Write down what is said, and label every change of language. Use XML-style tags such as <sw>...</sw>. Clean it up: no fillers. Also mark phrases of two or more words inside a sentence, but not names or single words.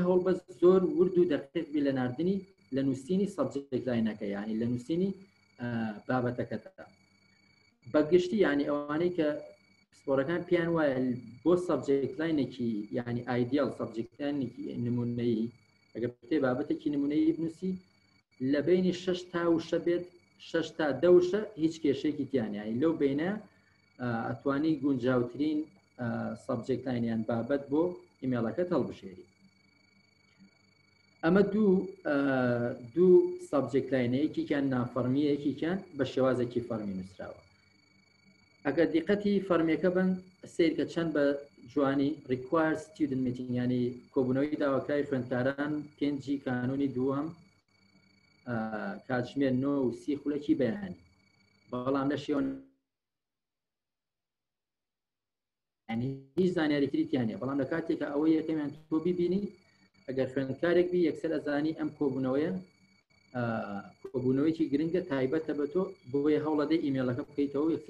<ckb>هەوڵ بەس زۆر ورد و دەقیق بی لە ناردنی لە نووسینی</ckb> <en>subject line</en> <ckb>ینی لە نووسینی بابەتەکەتە بەگشتی ینی ئەوانەی کە پسپۆرەکان پیان وایە بۆ</ckb> <en>subject line</en> <ckb>ینی ئایدیال سابجێکتانێکی نمونەیی ئەگەر پێ بابەتێکی نمونەیی بنووسی لە بینی 6 تا وشە بێت 6 تا 10 وشە هیچ کێشەیەکی تیانایی لەو بینە ئەتوانی گونجاوترین</ckb> <en>subject line</en> <ckb>بابەت بۆ ئیمێڵەکەت هەڵبژێری ئەمە دوو</ckb> <en>subject line</en> <ckb>یەکیان نافەرمی یەکیان بە شێوازێکی فەرمی نووسراوە ئەگەر دیقەتی فەرمیەکە بن سیرکە چەند بە جوانی</ckb> <en>required student meeting</en> <ckb>ینی کۆبوونەوەی داواکاری خوێندکاران پێنجی کانونی دووەم کاتژمێر 9:30 خولەکی بەیانی بەڵام لە شێوە هیچ زانیاریتری تیانە بەڵام لە کاتێکە ئەوەی یەکەمیان تۆ ببینی ئەگەر خوێندکارێک بی یەکسەر ئەزانی ئەم کۆبوونەوەیکی گرنگە تایبەتە بە تۆ بۆیە هەوڵەدەی ئیمێڵەکە بکەیتەوە یەکسەر</ckb>